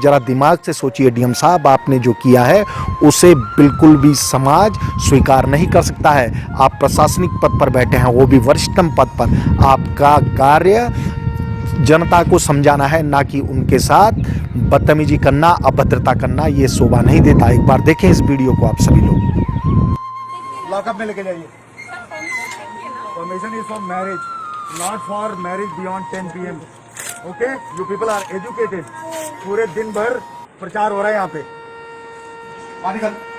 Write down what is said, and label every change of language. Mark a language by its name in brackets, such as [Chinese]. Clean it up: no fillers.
[Hindi] जरा दिमाग से सोचिए डीएम साहब, आपने जो किया है उसे बिल्कुल भी समाज स्वीकार नहीं कर सकता है। आप प्रशासनिक पद पर बैठे हैं, वो भी वरिष्ठतम पद पर। आपका कार्य जनता को समझाना है, ना कि उनके साथ बदतमीजी करना, अभद्रता करना। ये शोभा नहीं देता। एक बार देखें इस वीडियो को आप सभी लोग। लॉकअप में लेके जाइए। [English] Permission is for marriage, not for marriage beyond 10 PM. Okay? You people are educated. [Hindi] पूरे दिन भर प्रचार हो रहा है यहाँ पे। बाहर निकल।